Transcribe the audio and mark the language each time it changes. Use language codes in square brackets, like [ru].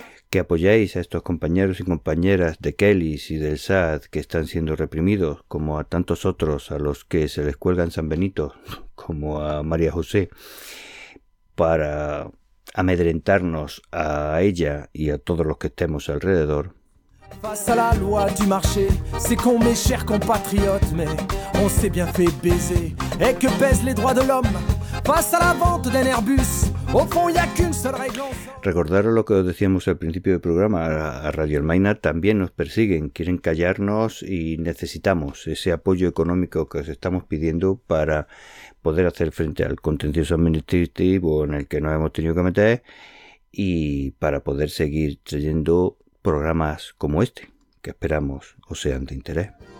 [es] Que apoyéis a estos compañeros y compañeras de Kelis y del Saad que están siendo reprimidos, como a tantos otros a los que se les cuelgan San Benito, como a María José, para amedrentarnos a ella y a todos los que estemos alrededor. [fr] Face à la loi du marché, c'est con mes chers compatriotes, mais on s'est bien fait baiser. Et que pèsent les droits de l'homme face à la vente d'un Airbus. Au fond, il n'y a qu'une seule règle. [es] Recordaros lo que os decíamos al principio del programa, a Radio Almaina también nos persiguen, quieren callarnos y necesitamos ese apoyo económico que os estamos pidiendo para poder hacer frente al contencioso administrativo en el que nos hemos tenido que meter y para poder seguir trayendo programas como este, que esperamos os sean de interés.